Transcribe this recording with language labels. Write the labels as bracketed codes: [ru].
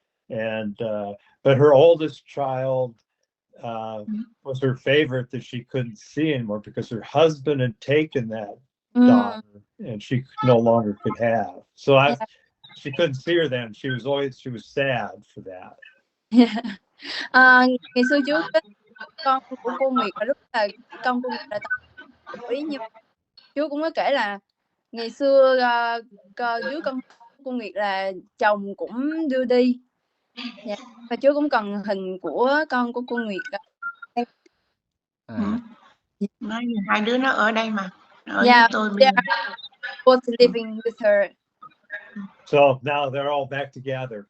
[en] And, but her oldest child, was her favorite that she couldn't see anymore because her husband had taken that daughter and she no longer could have. So she couldn't see her then. She was sad for that. [vi] Ngày xưa chú con của cô Nguyệt lúc là con cô Nguyệt là 8 tuổi, nhưng chú cũng có kể là ngày xưa dưới con cô Nguyệt là chồng cũng đưa đi. Dạ. Và chú cũng cần hình của con của cô Nguyệt. Nói 2 đứa nó ở đây mà, ở với tôi bây giờ. [en] Both living with her. So now they're all back together.